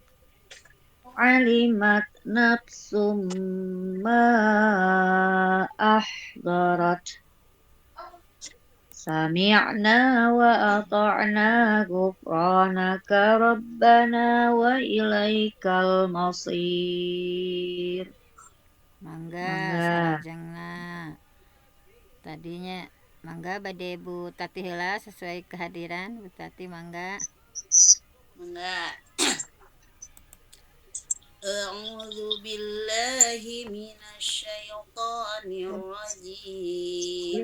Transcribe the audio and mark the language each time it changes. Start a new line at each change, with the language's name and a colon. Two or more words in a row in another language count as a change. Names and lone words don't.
Arabic: علمت نفس ما أحضرت سمعنا وأطعنا غفرانك ربنا وإليك المصير.
Sundanese: Mangga salajengna tadinya mangga bade Bu Tati heula
Indonesian: sesuai kehadiran
Sundanese: Bu Tati mangga.
Arabic: أعوذ بالله من الشيطان الرجيم.